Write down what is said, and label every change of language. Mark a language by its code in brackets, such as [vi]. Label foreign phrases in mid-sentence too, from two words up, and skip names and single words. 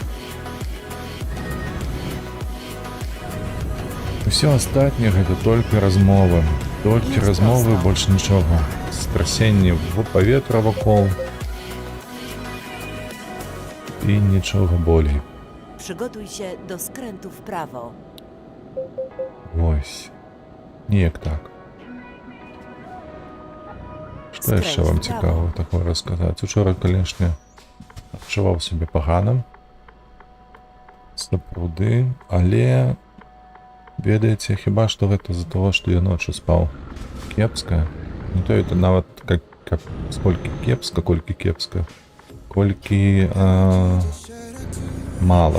[be] Усё астатняе гэта толькі размовы. Толькі размовы, больш нічога. Страсенні в паветра вакол. І нічога болей. [pl] Przygotuj się do skrętu w prawo. [be] Вось. Неяк так. Што [pl] Skręć [be] яшчэ вам [pl] w prawo. [be] цікава такое расказаць? Учора, канешне, адчуваў сябе паганым. Сапраўды, але ведаеце, хіба што гэта з-за таго, што я ноччу спаў кепска. [ru] Не то это [be] нават как сколькі кепска, колькі кепска, колькі мала.